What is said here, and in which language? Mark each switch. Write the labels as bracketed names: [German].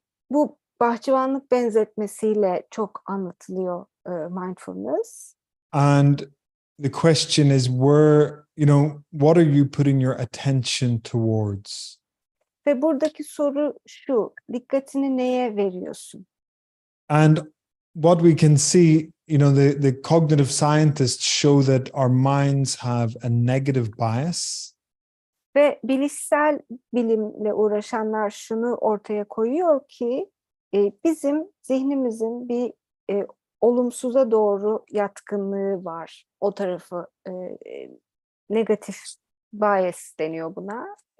[Turkish] Bu bahçıvanlık benzetmesiyle çok anlatılıyor mindfulness. [English] And the question is, what are you putting your attention towards? [Turkish] Ve buradaki soru şu: dikkatini neye veriyorsun? [English] And what we can see, the cognitive scientists show that our minds have a negative bias. [Turkish] Ve bilişsel bilimle uğraşanlar şunu ortaya koyuyor ki bizim zihnimizin bir olumsuza doğru yatkınlığı var. O tarafı negatif bias deniyor buna.